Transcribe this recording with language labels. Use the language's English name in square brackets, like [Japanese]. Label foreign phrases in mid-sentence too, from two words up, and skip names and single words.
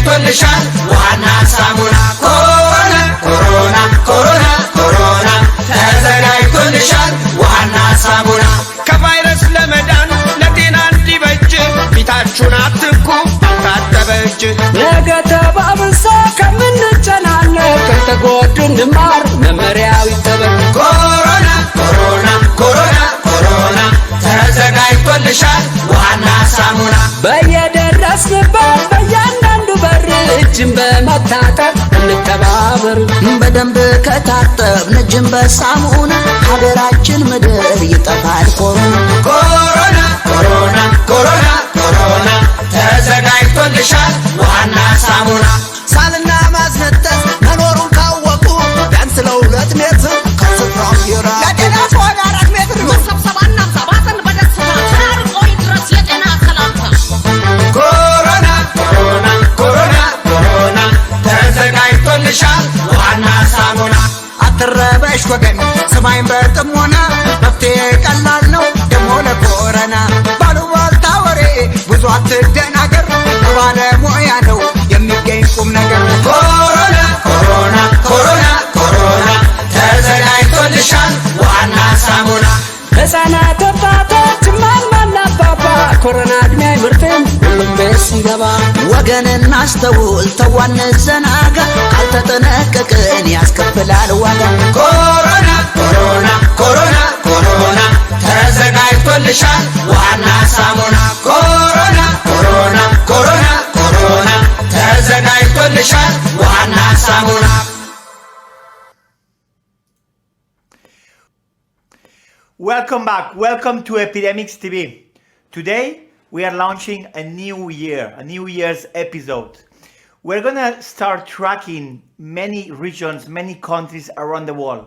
[Amharic] ተዘጋጅቶልሻል ዋና ሳሙና ኮሮና ኮሮና ኮሮና ኮሮና ተዘጋጅቶልሻል ዋና ሳሙና ከቫይረስ ለመዳን ለጤና እንዲበጅ ፊታችሁን አትንኩ ታጠበ እጅ ነገ ተባብሶ ከምንጨናነቅ ከተጎዱ እንማር መመሪያው ይተበል ኮሮና ኮሮና ኮሮና ኮሮና ተዘጋጅቶልሻል ዋና ሳሙና በየደረስንበት በያንዳንዱ በር እጅን በመታጠብ እንተባበር በደንብ ከታጠብን እጅን በሳሙና ሀገራችን ምድር ይጠፋል ኮሮና ኮሮና ኮሮና ኮሮና ተዘጋጅቶልሻል ዋና ሳሙና ሳልና ማስነጠስ መኖሩን ካወቁ ቢያንስ ለ2 ሜትር ከስፍራው ይራቅ ለጤና ከሆነ 4 ሜትር መሰብሰባና ሰባትን በደስታ ተራርቆ ይድረስ የጤና ሰላምታ ኮሮና ኮሮና ኮሮና ኮሮና ተዘጋጅቶልሻል ዋና ሳሙና አትረበሽ ወገን ስማኝ በጥሞና መፍትሄ ቀላል ነው ደሞ ለኮሮና ባሉባልታ ወሬ ብዙ አትደናገር ባለሙያ ነው የሚገኝ ቁም ነገር ኮሮና ኮሮና ኮሮና ኮሮና ተዘጋጅቶልሻል ዋና ሳሙና ህፃናት ወጣቶች ማማና አባባ ኮሮና እድሜ አይመርጥም ሁሉም ቤት ሲገባ ወገንን አስተውል ተዋን ዘናጋ ካልተጠነቀቅን ያስከፍላል ዋጋ ኮሮና ኮሮና ኮሮና ኮሮና ተዘጋጅቶልሻል ዋና ሳሙና ኮሮና ኮሮና ኮሮና ኮሮና ተዘጋጅቶልሻል ዋና ሳሙና [English] Welcome back. Welcome to EpidemiXs TV. Today we are launching a new year's episode. We're gonna start tracking many regions, many countries around the world.